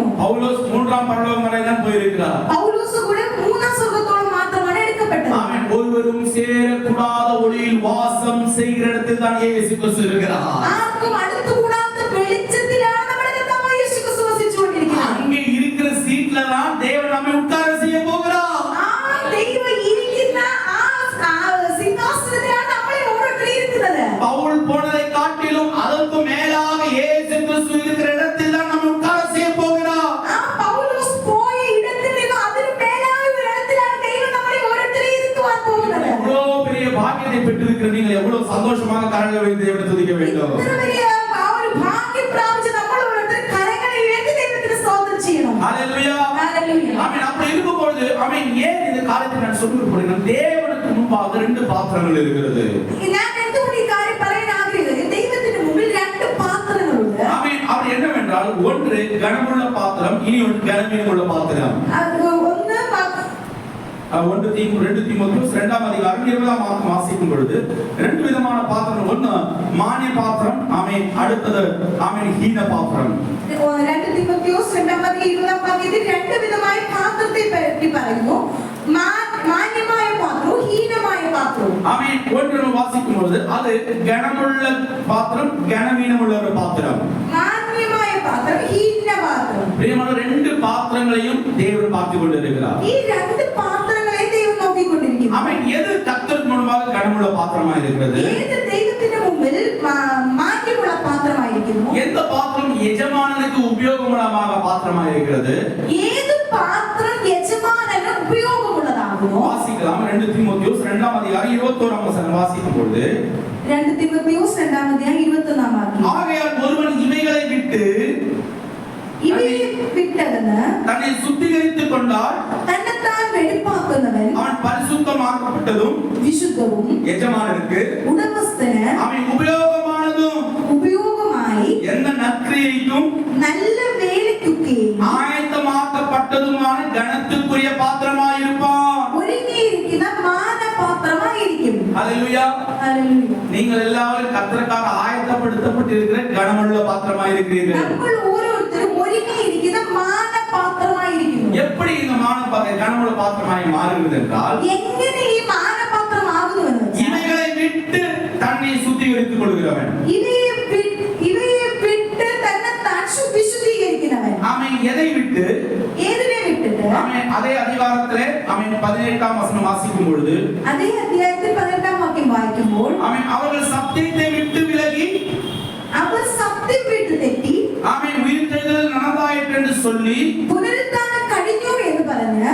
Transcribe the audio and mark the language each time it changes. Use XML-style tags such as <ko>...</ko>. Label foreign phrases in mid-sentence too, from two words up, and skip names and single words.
<ta>பவுலோஸ் 3ஆம் பரலோகம் வரை தான் போயிருக்கிறார்.</ta> <ml>പൗലോസ് കൂടെ 3ആം സ്വർഗ്ഗത്തോളം മാത്രമാണ് എടുക്കപ്പെട്ടത്.</ml> <ta>ஆமென். ஒருவரும் சேரக்கூடாத ஒளியில் வாசம் செய்கிற இடத்தில் தான் இயேசு கிறிஸ்து இருக்கிறார்.</ta> <ml>ആർക്കും അടുത്തുകൂടാത്ത വെളിച്ചത്തിലാണ് നമ്മുടെ കർത്താവായ യേശു ക്രിസ്തു വസിച്ചുകൊണ്ടിരിക്കുന്നത്.</ml> <ta>அங்கே இருக்கிற சீட்ல தான் தேவன் நம்மை உட்கார செய்ய போகிறார்.</ta> <ml>ആ ദൈവം ഇരിക്കുന്ന ആ സിംഹാസനത്തിലാണ് നമ്മളെ ഓരോരുത്തരും ഇരിക്കുന്നത്.</ml> <ta>பவுல் போனதை காட்டிலும் அதற்கு மேலாக இயேசு கிறிஸ்து இருக்கிற இடத்தில் தான் நம்மை உட்கார செய்ய போகிறார்.</ta> <ml>ആ പൗലോസ് പോയ ഇടത്തിൽ നിന്ന് അതിന് മേലായ ഒരു ഇടത്തിലാണ് ദൈവം നമ്മളെ ഓരോരുത്തരെയും ഇരുത്തുവാൻ പോകുന്നത്.</ml> <ta>எவ்வளவு பெரிய பாக்கியத்தை பெற்றிருக்கிற நீங்கள் எவ்வளவு சந்தோஷமாக கரங்களை வைத்து தேவனை துதிக்க வேண்டும்.</ta> <ml>ഇത്ര വലിയ ആ ഒരു ഭാഗ്യം പ്രാപിച്ച നമ്മൾ ഓരോരുത്തരും കരങ്ങളെ ഉയർത്തി ദൈവത്തിന് സ്തോത്രം ചെയ്യണം.</ml> <ta>ஹalleluya.</ta> <ml>ഹല്ലേലൂയ.</ml> <ta>ஆமென். அப்படி இருக்கும்போது ஆமென் ஏன் இந்த காரியத்தை நான் சொல்லிட்டு போறேன்? தேவனுக்கு முன்பாக 2 பாத்திரங்கள் இருக்கிறது.</ta> <ml>ഞാൻ എന്തുകൊണ്ട് ഈ കാര്യം പറയാൻ ആഗ്രഹിക്കുന്നത്? ദൈവത്തിന് മുമ്പിൽ 2 പാത്രങ്ങളുണ്ട്.</ml> <ta>ஆமென். அவர் என்னவென்றால் ஒன்று கனமுள்ள பாத்திரம், இனி ஒன்று கனவீனமுள்ள பாத்திரம்.</ta> <ml>ഒന്ന്</ml> <ta>2 தீமோத்தேயுஸ் 2ஆம் அதிகாரம் 20ஆம் வாக்கியம் வாசிக்கும் பொழுது 2 விதமான பாத்திரம். ஒன்று மானிய பாத்திரம், ஆமென். அடுத்தது ஆமென் ஹீன பாத்திரம்.</ta> <ml>2 തിമോത്തിയോസ് 2ആം അധ്യായം 20ആം വാക്യത്തിൽ 2 വിധമായ പാത്രത്തെ പറ്റി പറയുന്നു. മാന്യമായ പാത്രവും ഹീനമായ പാത്രവും.</ml> <ta>ஆமென். ஒன்று வாசிக்கும் பொழுது அது கனமுள்ள பாத்திரம், கனவீனமுள்ள ஒரு பாத்திரம்.</ta> <ml>മാന്യമായ പാത്രം, ഹീന പാത്രം.</ml> <ta>பிரியமான 2 பாத்திரங்களையும் தேவன் பார்த்து கொண்டிருக்கிறார்.</ta> <ml>ഈ 2 പാത്രങ്ങളെ ദൈവം നോക്കിക്കൊണ്ടിരിക്കുന്നു.</ml> <ta>ஆமென். எது கர்த்தருக்கு முன்பாக கனமுள்ள பாத்திரமாக இருக்கிறது?</ta> <ml>ഏത് ദൈവത്തിന്റെ മുമ്പിൽ മാന്യമുള്ള പാത്രമായിരിക്കുന്നു?</ml> <ta>எந்த பாத்திரம் எஜமானனுக்கு உபயோகமுள்ளதாக பாத்திரமாக இருக்கிறது?</ta> <ml>ഏത് പാത്രം യജമാനന് ഉപയോഗമുള്ളതാകുമോ?</ml> <ta>வாசிக்கலாம். 2 தீமோத்தேயுஸ் 2ஆம் அதிகாரம் 21ஆம் வசனம் வாசிக்கும் பொழுது</ta> <ml>2 തിമോത്തിയോസ് 2ആം അധ്യായം 21ആം വാക്യം.</ml> <ta>ஆகையால் ஒருவன் இவைகளை விட்டு</ta> <ml>ഇവയെ വിട്ടകന്ന്</ml> <ta>தன்னை சுத்திகரித்துக் கொண்டால்</ta> <ml>തന്നെത്താൻ വെടിപ്പാക്കുന്നവൻ</ml> <ta>அவன் பரிசுத்தமாக்கப்பட்டதும்</ta> <ml>വിശുദ്ധവും</ml> <ta>எஜமானனுக்கு</ta> <ml>ഉടമസ്ഥന്</ml> <ta>அவன் உபயோகமானதும்</ta> <ml>ഉപയോഗമായി</ml> <ta>எந்த நற்கிரியைக்கும்</ta> <ml>നല്ല വേലയ്ക്കൊക്കെയും</ml> <ta>ஆயத்தமாக்கப்பட்டதுமான கனத்துக்குரிய பாத்திரமாயிருப்பான்.</ta> <ml>ഒരുങ്ങിയിരിക്കുന്ന മാനപാത്രമായിരിക്കും.</ml> <ta>ஹalleluya.</ta> <ml>ഹല്ലേലൂയ.</ml> <ta>நீங்கள் எல்லாரும் கர்த்தருக்காக ஆயத்தப்படுத்தப்பட்டிருக்கிற கனமுள்ள பாத்திரமாயிருக்கிறீர்கள்.</ta> <ml>നമ്മൾ ഓരോരുത്തരും ഒരുങ്ങിയിരിക്കുന്ന മാനപാത്രമായിരിക്കുന്നു.</ml> <ta>எப்படி இந்த கனமுள்ள பாத்திரமாய் மாறுகிறது என்றால்</ta> <ml>എങ്ങനെ ഈ മാനപാത്രമാകുന്നുവെന്ന് വെച്ചാൽ</ml> <ta>இவைகளை விட்டு தன்னை சுத்திகரித்துக் கொள்கிறவன்.</ta> <ml>ഇവയെ വിട്ട് തന്നെത്താൻ വിശുദ്ധീകരിക്കുന്നവൻ.</ml> <ta>அவன் எதை விட்டு?</ta> <ml>ഏതിനെ വിട്ടിട്ട്?</ml> <ta>அவன் அதே அதிகாரத்திலே அவன் 18ஆம் வசனம் வாசிக்கும் பொழுது</ta> <ml>അതേ അധ്യായത്തിൽ 18ആം വാക്യം വായിക്കുമ്പോൾ</ml> <ta>அவன் அவர்கள் சத்தியத்தை விட்டு விலகி</ta> <ml>അവർ സത്യം വിട്ട് തെറ്റി</ml> <ta>அவன் உயிர்த்தெழுதல் நடந்தாயிற்று என்று சொல்லி</ta> <ml>പുനരുത്ഥാനം കഴിഞ്ഞു എന്ന് പറഞ്ഞ്</ml>